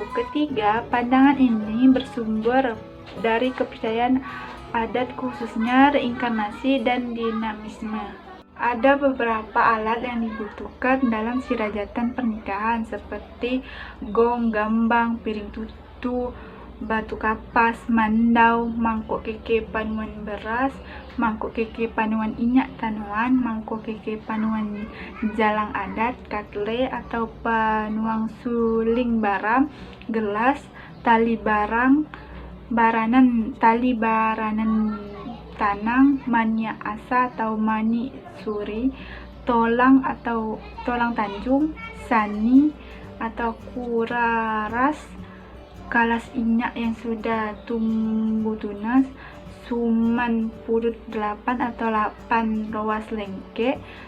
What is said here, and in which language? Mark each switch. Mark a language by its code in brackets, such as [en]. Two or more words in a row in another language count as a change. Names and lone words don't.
[id] Ketiga, pandangan ini bersumber dari kepercayaan adat, khususnya reinkarnasi dan dinamisme. Ada beberapa alat yang dibutuhkan dalam sirajatan pernikahan seperti gong, gambang, piring tutu, batu kapas, mandau, mangkuk keke panuan beras, mangkuk keke panuan inyak tanuan, mangkuk keke panuan jalang adat, katle atau panuang suling baram, gelas, tali baranan tanang, mani asa atau mani suri, tolang atau tolang tanjung, sani atau kuraras, kalas inyak yang sudah tumbuh tunas, suman purut 8 atau 8 roas lengkek,